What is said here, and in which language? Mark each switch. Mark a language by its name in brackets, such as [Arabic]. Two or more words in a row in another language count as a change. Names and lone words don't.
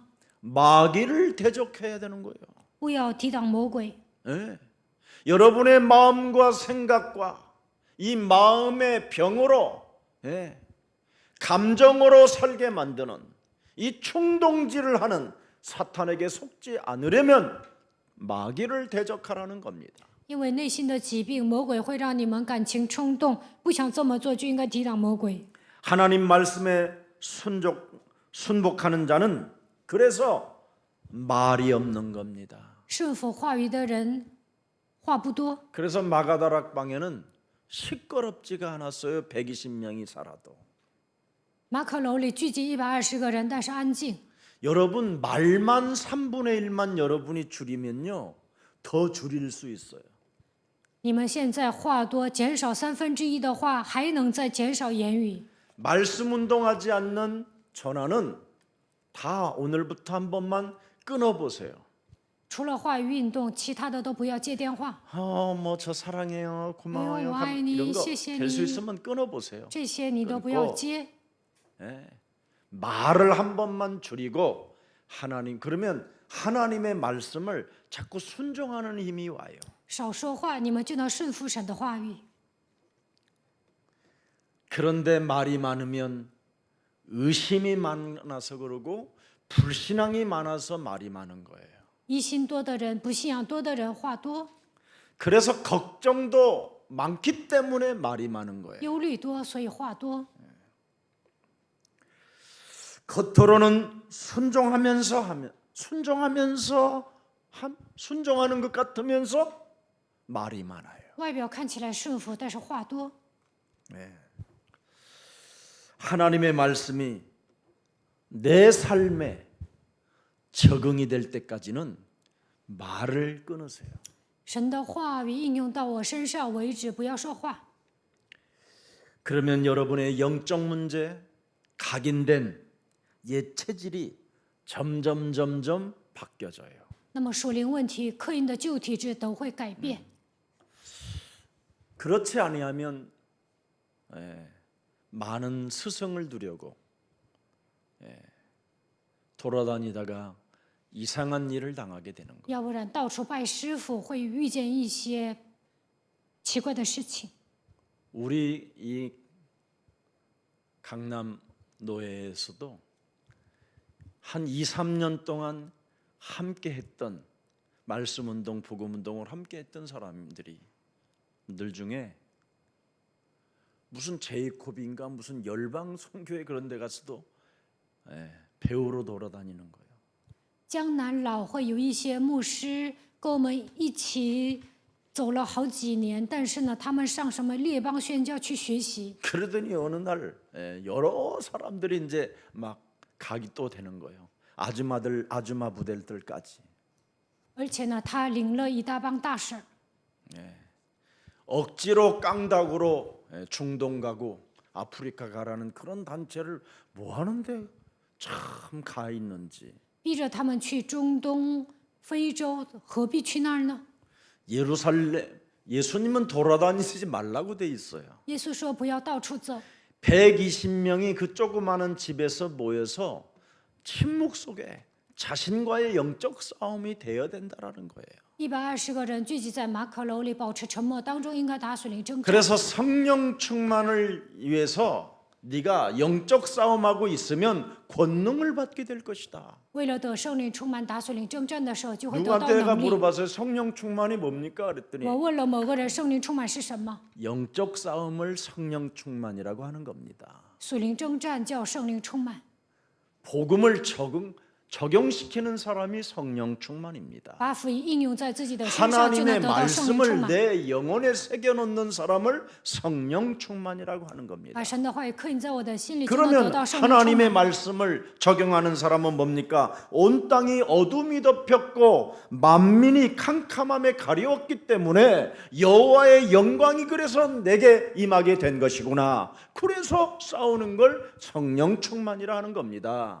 [Korean] 마귀를 대적해야 되는 거예요. [Chinese] 不要抵挡魔鬼。 [Korean] 예. 여러분의 마음과 생각과 이 마음의 병으로 감정으로 살게 만드는 이 충동질을 하는 사탄에게 속지 않으려면 마귀를 대적하라는 겁니다. [Chinese] 因为内心的疾病，魔鬼会让你们感情冲动，不想这么做，就应该抵挡魔鬼。 [Korean] 하나님 말씀에 순복하는 자는 그래서 말이 없는 겁니다. [Chinese] 顺服话语的人，话不多。 [Korean] 그래서 마가다락방에는 시끄럽지가 않았어요. 120명이 살아도. [Chinese] 马可楼里聚集120个人，但是安静。 [Korean] 여러분 말만 3분의 1만 여러분이 줄이면요. 더 줄일 수 있어요. [Chinese] 你们现在话多，减少1/3的话，还能再减少言语。 [Korean] 말씀 운동하지 않는 전화는 다 오늘부터 한 번만 끊어보세요. [Chinese] 除了话语运动，其他的都不要接电话。 [Korean] 뭐 저 사랑해요, 고마워요. [Chinese] 我爱你， [Korean] 이런 거 [Chinese] 谢谢 [Korean] 될 수 [Chinese] 你。 [Korean] 있으면 끊어보세요. [Chinese] 这些你都不要接。 [Korean] 예. 말을 한 번만 줄이고 그러면 하나님의 말씀을 자꾸 순종하는 힘이 와요. [Chinese] 少说话，你们就能顺服神的话语。 [Korean] 그런데 말이 많으면 의심이 많아서 그러고 불신앙이 많아서 말이 많은 거예요. [Chinese] 疑心多的人，不信仰多的人，话多； [Korean] 그래서 걱정도 많기 때문에 말이 많은 거예요. [Chinese] 忧虑多，所以话多。 [Korean] 겉으로는 순종하는 것 같으면서 말이 많아요. [Chinese] 外表看起来顺服，但是话多。 [Korean] 하나님의 말씀이 내 삶에 적응이 될 때까지는 말을 끊으세요. [Chinese] 神的话语应用到我身上为止，不要说话。 [Korean] 그러면 여러분의 영적 문제, 각인된 옛 체질이 점점 바뀌어져요. [Chinese] 那么属灵问题、刻印的旧体质都会改变。 [Korean] 그렇지 아니하면 많은 스승을 두려고 돌아다니다가 이상한 일을 당하게 되는 거예요. [Chinese] 要不然到处拜师傅，会遇见一些奇怪的事情。 [Korean] 우리 이 강남 노예에서도 한 2, 3년 동안 함께 했던 말씀 운동, 복음 운동을 함께 했던 사람들 중에 무슨 제이콥인가 무슨 열방 선교회 그런 데 가서도 배우로 돌아다니는 거예요. [Chinese] 江南老会有一些牧师跟我们一起走了好几年，但是呢，他们上什么列邦宣教去学习。 [Korean] 그러더니 어느 날 여러 사람들이 이제 막 가기 또 되는 거예요. 아줌마들, 아줌마 부대들까지. [Chinese] 而且呢，他领了一大帮大婶儿， [Korean] 억지로 깡닭으로 중동 가고 아프리카 가라는 그런 단체를 뭐 하는데 참 가 있는지. [Chinese] 逼着他们去中东、非洲，何必去那儿呢？ [Korean] 예수님은 돌아다니지 말라고 돼 있어요. [Chinese] 耶稣说不要到处走。 [Korean] 120명이 그 조그마한 집에서 모여서 침묵 속에 자신과의 영적 싸움이 되어야 된다라는 거예요. [Chinese] 120 个人聚集在马可楼里，保持沉默当中，应该打属灵征战。 [Korean] 그래서 성령 충만을 위해서 네가 영적 싸움하고 있으면 권능을 받게 될 것이다. [Chinese] 为了得圣灵充满打属灵征战的时候，就会得到 [Korean] 누구한테 내가 [Chinese] 能力。 [Korean] 물어봤어요. 성령 충만이 뭡니까? 그랬더니 [Chinese] 我问了某个人，圣灵充满是什么？ [Korean] 영적 싸움을 성령 충만이라고 하는 겁니다. [Chinese] 属灵征战叫圣灵充满， [Korean] 복음을 적용시키는 사람이 성령 충만입니다. [Chinese] 把福音应用在自己的身上，就能 [Korean] 하나님의 [Chinese] 得到圣灵充 [Korean] 말씀을 [Chinese] 满。 [Korean] 내 영혼에 새겨놓는 사람을 성령 충만이라고 하는 [Chinese] 把 [Korean] 겁니다. [Chinese] 神的话语刻印在我的心里，就能得 [Korean] 그러면 [Chinese] 到圣灵充 [Korean] 하나님의 [Chinese] 满。 [Korean] 말씀을 적용하는 사람은 뭡니까? 온 땅이 어둠이 덮였고 만민이 캄캄함에 가려웠기 때문에 여호와의 영광이 그래서 내게 임하게 된 것이구나. 그래서 싸우는 걸 성령 충만이라 하는 겁니다.